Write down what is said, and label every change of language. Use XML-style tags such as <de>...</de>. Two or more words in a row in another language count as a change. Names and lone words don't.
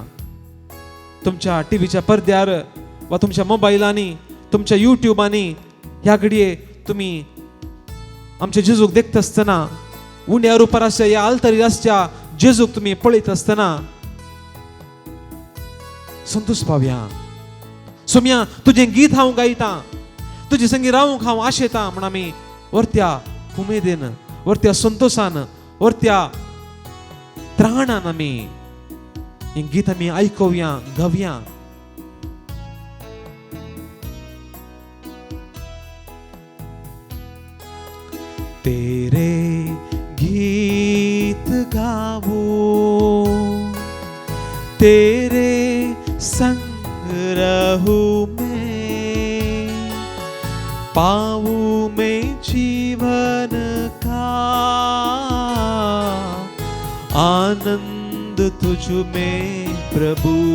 <kok>तुमच्या टीव्हीच्या पडद्यार वा तुमच्या मोबायलांनी, तुमच्या युट्यूबांनी ह्या घडये तुमी आमचे जेजूक देखता आसतना, उण्या रुपाराच्या ह्या आल्तरीराच्या जेजूक तुमी पळयत आसतना संतोष पावया. सोम्या, तुजें गीत हांव गायतां, तुजे संगी रावूंक हांव आशेतां म्हूण आमी वर्त्या उमेदीन, वर्त्या संतोषान, वर्त्या त्राणान आमी हें गीत आमी आयकुया, गावया.</kok> <hi>तेरे गीत गावो, तेरे संग रहूं मैं, पाऊं मैं जीवन का आनंद तुझ में प्रभु.</hi>